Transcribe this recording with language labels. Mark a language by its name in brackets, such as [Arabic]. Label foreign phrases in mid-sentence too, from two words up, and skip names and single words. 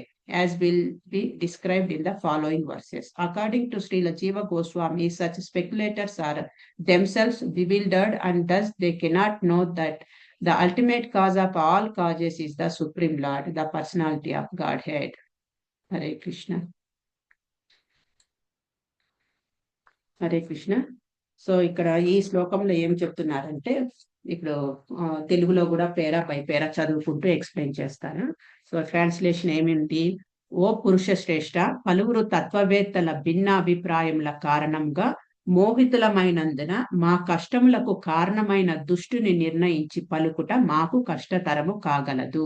[English] as will be described in the following verses. According to Srila Jiva Goswami, such speculators are themselves bewildered, and thus they cannot know that the ultimate cause of all causes is the Supreme Lord, the personality of Godhead. Hare Krishna. హరే కృష్ణ. [Telugu] సో ఇక్కడ ఈ శ్లోకంలో ఏం చెప్తున్నారంటే, ఇప్పుడు తెలుగులో కూడా [English] para by para [Telugu] చదువుకుంటూ ఎక్స్ప్లెయిన్ చేస్తాను. [English] so translation [Telugu] ఏమిటి? ఓ పురుష శ్రేష్ఠ, పలువురు తత్వవేత్తల భిన్నాభిప్రాయముల కారణంగా మోహితులమైనందున మా కష్టములకు కారణమైన దుష్టుని నిర్ణయించి పలుకుట మాకు కష్టతరము కాగలదు.